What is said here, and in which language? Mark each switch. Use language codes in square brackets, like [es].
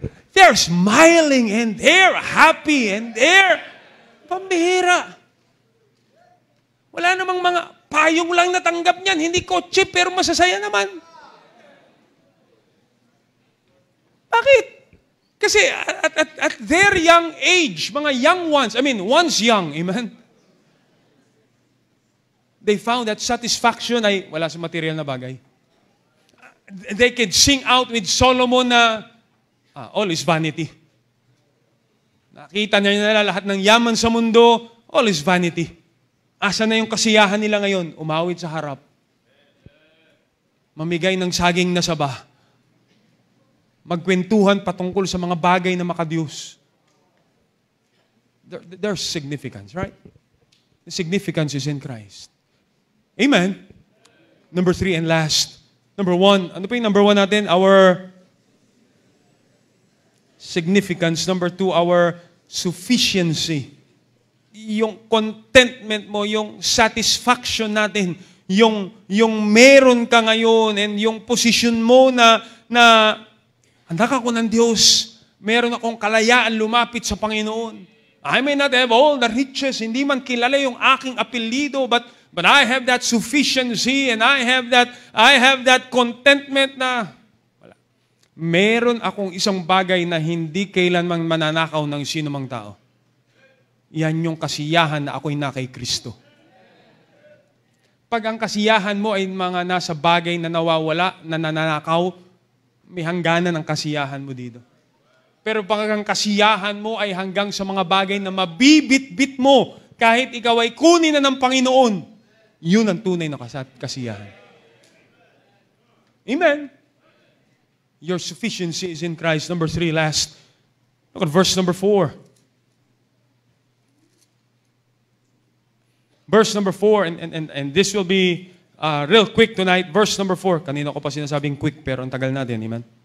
[en] They're smiling and they're happy and they're pambihira. [tl] Wala namang mga payong lang natanggap niyan. Hindi kotse pero masasaya naman. Bakit? Kasi [en] at their young age, mga young ones, once young, amen? They found that [tl] satisfaction ay wala sa material na bagay. [en] They could sing out with Solomon na all is vanity. [tl] Nakita na nila lahat ng yaman sa mundo, [en] all is vanity. [tl] Asa na yung kasiyahan nila ngayon? Umawit sa harap. Mamigay ng saging na saba. Magkwentuhan patungkol sa mga bagay na makadiyos. [en] There's significance, right? The significance is in Christ. Amen? Number 3 and last. Number 1, [tl] ano pa yung number 1 natin? [en] Our significance. Number 2, our sufficiency. [tl] Yung contentment mo, yung satisfaction natin, yung meron ka ngayon, and yung position mo na anak ako ng Diyos, meron akong kalayaan lumapit sa Panginoon. [en] I may not have all the riches, [tl] hindi man kilala yung aking apelyido, [en] but I have that sufficiency and I have that contentment [tl] na wala. Meron akong isang bagay na hindi kailanman mananakaw ng sino mang tao. Yan yung kasiyahan na ako'y na kay Kristo. Pag ang kasiyahan mo ay mga nasa bagay na nawawala, na nananakaw, may hangganan ang kasiyahan mo dito. Pero pag ang kasiyahan mo ay hanggang sa mga bagay na mabibit-bit mo, kahit ikaw ay kunin na ng Panginoon, yun ang tunay na kasiyahan. [en] Amen? Your sufficiency is in Christ. Number 3, last. Look at verse number 4. Verse number 4, and this will be real quick tonight. Verse number 4. [tl] Kanina ko pa sinasabing quick, pero ang tagal natin. Amen?